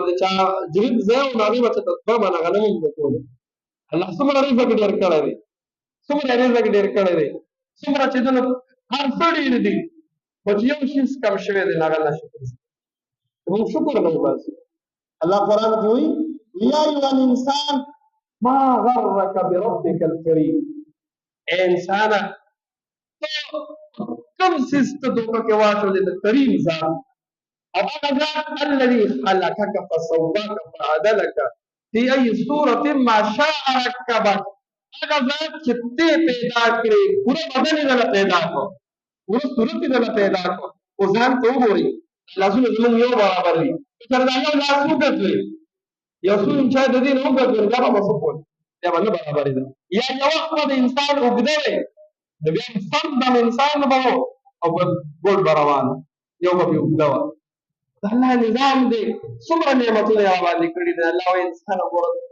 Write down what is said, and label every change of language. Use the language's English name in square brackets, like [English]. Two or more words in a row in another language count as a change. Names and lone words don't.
[Pashto] د چا جریب ځای و نو هغې به چېرته دوه باندې غنم هم به کولو الله څومره رزق ډېر کړی دی څومره رزق ډېر کړی دی څومره چې دنه هر څه ډېر دي خو چې یو شیز کم شوی دی نو هغه ناشکر دی موږ شکر نه وباسو الله قرآن کې وایي [Arabic] یا ایها الانسان ما غرک بربک الکریم [Pashto] اے انسانه کوم څیز ته دوکه کې واچولې د کریم ذات او هغه ذات [Arabic] الذي خلقك فسواك فعدلك في اي صورة ما شاء ركبك [Pashto] هغه ذات چې ته پیدا کړې پوره بدن یې دله پیدا کړو پوره صورت یې دله پیدا کړو او ځان ته وګورئ لاسونه زموږ یو برابر وي سره دا یو لاس اوږد وي یو څو انچه د دې نه اوږد وي دا به څه کوي دا به نه برابرې ده یا یو وخت به د انسان اوږده وي نو بیا سم دم انسان به او په ګول به روان یو به پرې اوږده وه د الله نظام دی څومره نعمتونه یې راباندې کړي دي الله وایي انسانه ګوره